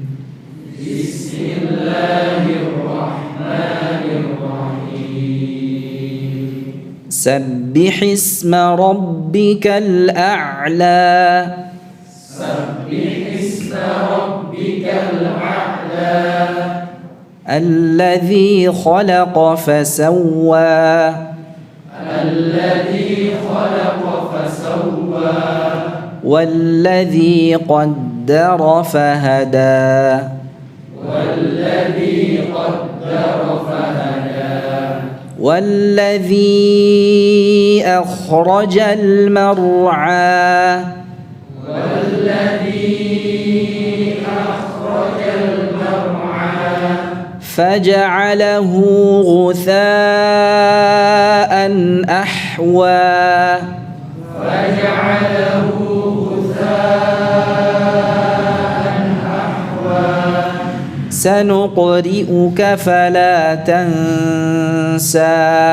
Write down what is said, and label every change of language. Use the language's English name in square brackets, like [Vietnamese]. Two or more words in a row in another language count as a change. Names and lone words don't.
[Arabic] بسم الله الرحمن الرحيم. سبح اسم ربك الأعلى. سبح اسم ربك الأعلى. الذي خلق فسوى. الذي خلق فسوى. والذي قدر فهدى. والذي قدر فهدى. والذي أخرج المرعى. والذي أخرج المرعى. فجعله غثاء أحوى. فجعله غثاء أحوى. سنقرئك فلا تنسى.